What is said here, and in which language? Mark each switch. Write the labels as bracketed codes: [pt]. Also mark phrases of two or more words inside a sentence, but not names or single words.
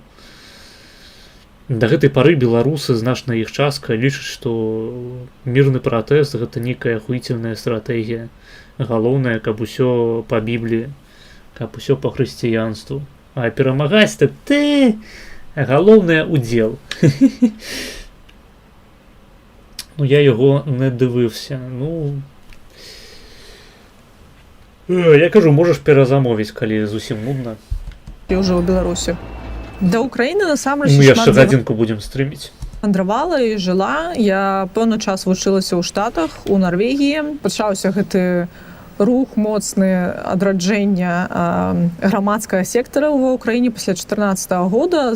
[be] Да гэтай пары беларусы, значная іх частка, лічаць, што мірны пратэст — гэта нейкая ахуіцельная стратэгія. Галоўнае, каб усё па Бібліі, каб усё па хрысціянству. А перамагаць — так ты... Галоўнае — удзел. [uk] Ну, я його не дивився. Ну... [be] Я кажу, можеш перезамовіць, калі зусім нудна. ўжо ў Беларусі. Да Украіны насамрэч Мы яшчэ гадзінку будзем стрыміць. мандравала і жыла. Я пэўны час вучылася ў Штатах, у Нарвегіі. Пачаўся гэты рух моцны адраджэння грамадскага сектара ва ўкраіне пасля 2014 года.